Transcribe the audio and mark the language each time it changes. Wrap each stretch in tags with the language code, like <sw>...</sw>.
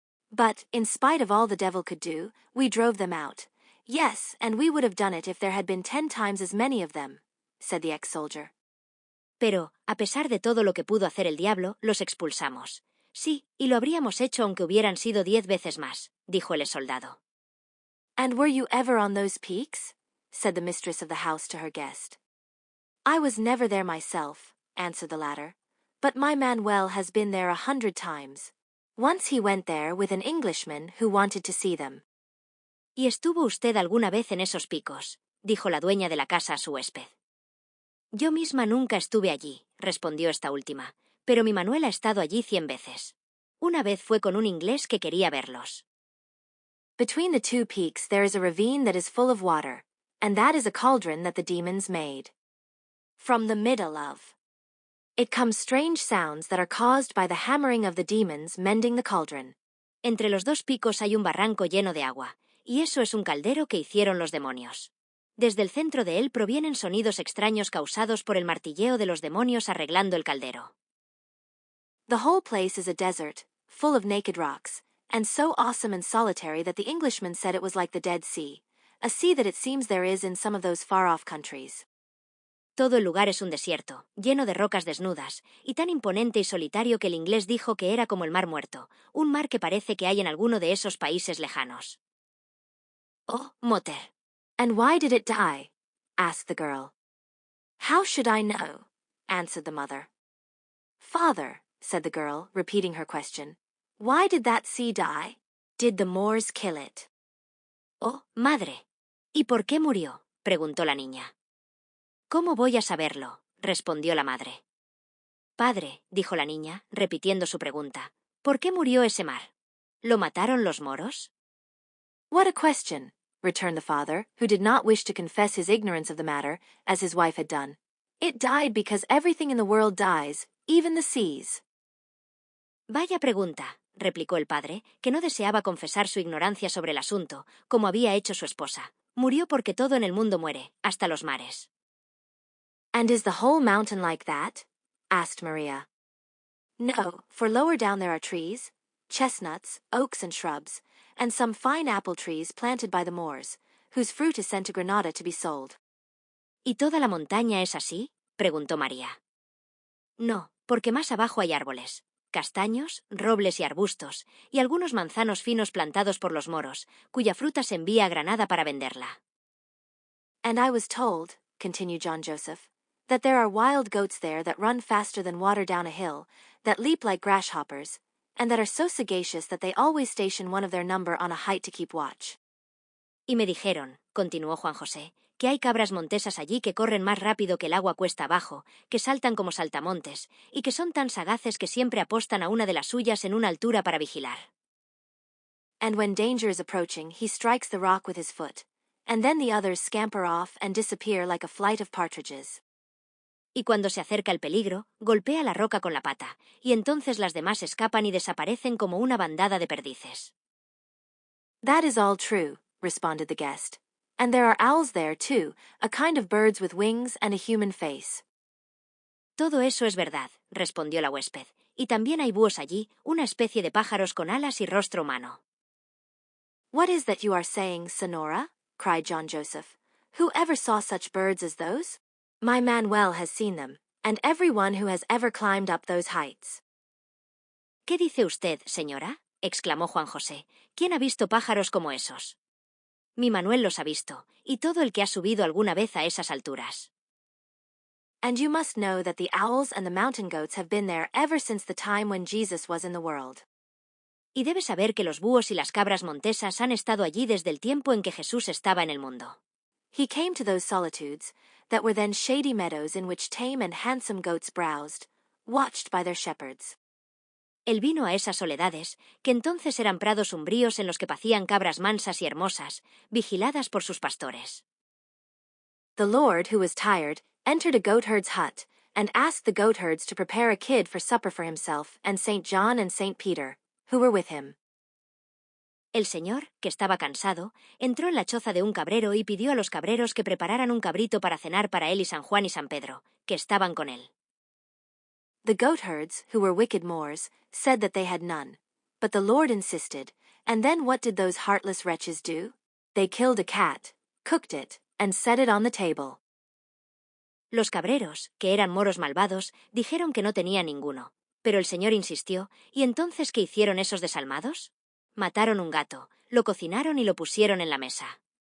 <en>But, in spite of all the devil could do, we drove them out. Yes, and we would have done it if there had been 10 times as many of them, said the ex-soldier.</en> <es>Pero, a pesar de todo lo que pudo hacer el diablo, los expulsamos. Sí, y lo habríamos hecho aunque hubieran sido 10 veces más, dijo el soldado.</es> <en>And were you ever on those peaks? Said the mistress of the house to her guest. I was never there myself, answered the latter, but my Manuel has been there 100 times. Once he went there with an Englishman who wanted to see them.</en> <es>¿Y estuvo usted alguna vez en esos picos?, dijo la dueña de la casa a su huésped. Yo misma nunca estuve allí, respondió esta última, pero mi Manuel ha estado allí 100 veces. Una vez fue con un inglés que quería verlos.</es> <en>Between the two peaks there is a ravine that is full of water, and that is a cauldron that the demons made. From the middle of it come strange sounds that are caused by the hammering of the demons mending the cauldron.</en> <es>Entre los dos picos hay un barranco lleno de agua, y eso es un caldero que hicieron los demonios. Desde el centro de él provienen sonidos extraños causados por el martilleo de los demonios arreglando el caldero.</es> <en>The whole place is a desert, full of naked rocks, and so awesome and solitary that the Englishman said it was like the Dead Sea, a sea that it seems there is in some of those far-off countries.</en> <es>Todo el lugar es un desierto, lleno de rocas desnudas, y tan imponente y solitario que el inglés dijo que era como el mar muerto, un mar que parece que hay en alguno de esos países lejanos.</es> <en>Oh, Motter. And why did it die? Asked the girl. How should I know? Answered the mother. Father, said the girl, repeating her question, why did that sea die? Did the Moors kill it?</en> <es>Oh, madre. ¿Y por qué murió? Preguntó la niña. ¿Cómo voy a saberlo? Respondió la madre. Padre, dijo la niña, repitiendo su pregunta, ¿por qué murió ese mar? ¿Lo mataron los moros?</es> <en>What a question, returned the father, who did not wish to confess his ignorance of the matter, as his wife had done. It died because everything in the world dies, even the seas.</en> <es>Vaya pregunta, replicó el padre, que no deseaba confesar su ignorancia sobre el asunto, como había hecho su esposa. Murió porque todo en el mundo muere, hasta los mares.</es> <en>And is the whole mountain like that? Asked Maria. No, for lower down there are trees, chestnuts, oaks and shrubs, and some fine apple trees planted by the Moors, whose fruit is sent to Granada to be sold.</en> <es>¿Y toda la montaña es así? Preguntó María. No, porque más abajo hay árboles, castaños, robles y arbustos, y algunos manzanos finos plantados por los moros, cuya fruta se envía a Granada para venderla.</es> <en>And I was told, continued John Joseph, that there are wild goats there that run faster than water down a hill, that leap like grasshoppers, and that are so sagacious that they always station one of their number on a height to keep watch.</en> <es>Y me dijeron, continuó Juan José, que hay cabras montesas allí que corren más rápido que el agua cuesta abajo, que saltan como saltamontes, y que son tan sagaces que siempre apostan a una de las suyas en una altura para vigilar.</es> <en>And when danger is approaching, he strikes the rock with his foot, and then the others scamper off and disappear like a flight of partridges.</en> <es>Y cuando se acerca el peligro, golpea la roca con la pata, y entonces las demás escapan y desaparecen como una bandada de perdices.</es> <en>That is all true, responded the guest. And there are owls there, too, a kind of birds with wings and a human face.</en> <es>Todo eso es verdad, respondió la huésped, y también hay búhos allí, una especie de pájaros con alas y rostro humano.</es> <en>What is that you are saying, Sonora? Cried John Joseph. Who ever saw such birds as those? My Manuel has seen them, and every one who has ever climbed up those heights.</en> <es>¿Qué dice usted, señora? Exclamó Juan José. ¿Quién ha visto pájaros como esos? Mi Manuel los ha visto, y todo el que ha subido alguna vez a esas alturas.</es> <en>And you must know that the owls and the mountain goats have been there ever since the time when Jesus was in the world.</en> <es>Y debe saber que los búhos y las cabras montesas han estado allí desde el tiempo en que Jesús estaba en el mundo.</es> <en>He came to those solitudes, that were then shady meadows in which tame and handsome goats browsed, watched by their shepherds.</en> <es>Él vino a esas soledades, que entonces eran prados umbríos en los que pacían cabras mansas y hermosas, vigiladas por sus pastores.</es> <en>The Lord, who was tired, entered a goatherd's hut, and asked the goatherds to prepare a kid for supper for himself and St. John and St. Peter, who were with him.</en> <es>El señor, que estaba cansado, entró en la choza de un cabrero y pidió a los cabreros que prepararan un cabrito para cenar para él y San Juan y San Pedro, que estaban con él.</es> <en>The goatherds, who were wicked Moors, said that they had none. But the Lord insisted, and then what did those heartless wretches do? They killed a cat, cooked it, and set it on the table.</en> <es>Los cabreros, que eran moros malvados, dijeron que no tenían ninguno. Pero el señor insistió, ¿y entonces qué hicieron esos desalmados? Mataron un gato, lo cocinaron y lo pusieron en la mesa.</es>